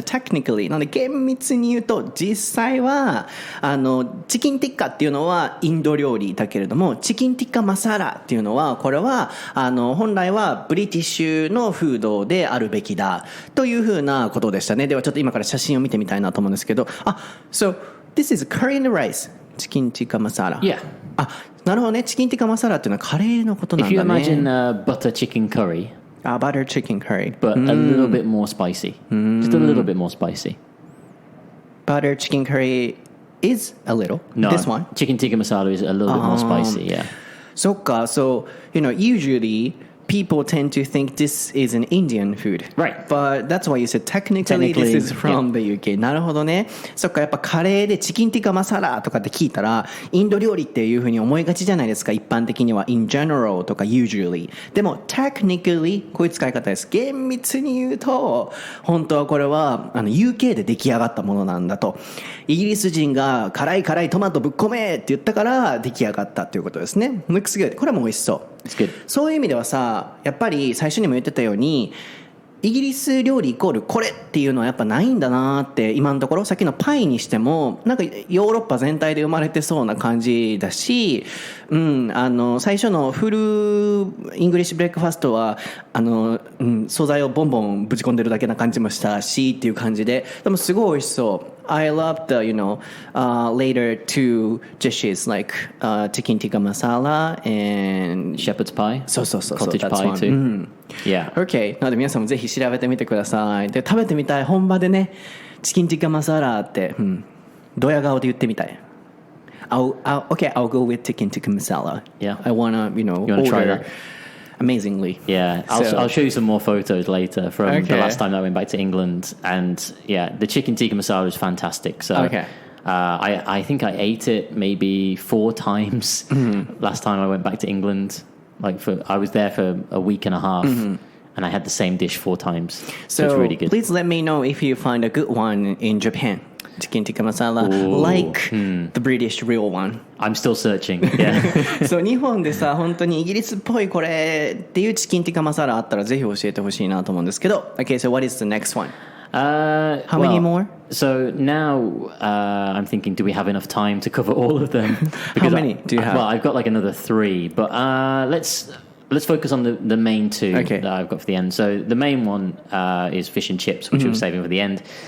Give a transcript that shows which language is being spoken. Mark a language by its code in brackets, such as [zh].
[ja] technically なので厳密に言うと、実際はチキンティッカっていうのはインド料理だけれども、チキンティッカマサラっていうのは、これは本来はブリティッシュのフードであるべきだというふうなことでしたね。ではちょっと今から写真を見てみたいなと思うんですけど、 [en] So this is curry and rice [ja] チキンティッカマサラ。 [en] Yeah。 [ja] なるほどね。チキンティッカマサラっていうのはカレーのことなんだね。 [en] If you imagine butter chicken curry, butter chicken curry, but a little bit more spicy, just a little bit more spicy. Butter chicken curry is a little. No, this one. Chicken tikka masala is a little bit more spicy. Yeah. [ja] そっか。 [en] So usually people tend to think this is an Indian food. Right. But that's why you said technically this is from the UK. [ja] なるほどね。そっか、やっぱカレーでチキンティカマサラとかって聞いたら、インド料理っていう風に思いがちじゃないですか。一般的には [en] in general [ja] とか usually。でも technically こういう使い方です。厳密に言うと、本当はこれはUK で出来上がったものなんだと。イギリス人が辛いトマトぶっ込めって言ったから出来上がったっていうことですね。 [en] Looks good。 [ja] これも美味しそう。そういう意味ではさ、やっぱり最初にも言ってたように、イギリス料理イコールこれっていうのはやっぱないんだなって今のところ。さっきのパイにしてもなんかヨーロッパ全体で生まれてそうな感じだし、最初のフルイングリッシュブレックファストは素材をボンボンぶち込んでるだけな感じもしたしっていう感じで、でもすごい美味しそう。 [en] I love the later two dishes like chicken tikka masala and shepherd's pie. [ja] そう [en] Cottage that's pie one. too. Yeah. Okay. [ja] なので皆さんもぜひ調べてみてください。で、食べてみたい。本場でね、チキンティッカマサラって、ドヤ顔で言ってみたい。 [en] Okay, I'll go with chicken tikka masala. Yeah. I wanna, You wanna order try that? Amazingly. Yeah, I'll show you some more photos later from the last time I went back to England, and yeah, the chicken tikka masala is fantastic. So I think I ate it maybe 4 times last time I went back to England. I was there for a week and a half, and I had the same dish 4 times. So it's really good. Please let me know if you find a good one in Japan. Chicken tikka masala, like the British real one. I'm still searching. Yeah. [ja] そう、日本でさ、本当にイギリスっぽいこれっていうチキンティッカマサラあったらぜひ教えてほしいなと思うんですけど。 [en] Okay, so what is the next one? How many more? So now I'm thinking, do we have enough time to cover all of them? How many do you have? Well, I've got like another 3, but let's focus on the main 2 that I've got for the end. So the main one is fish and chips, which we're saving for the end.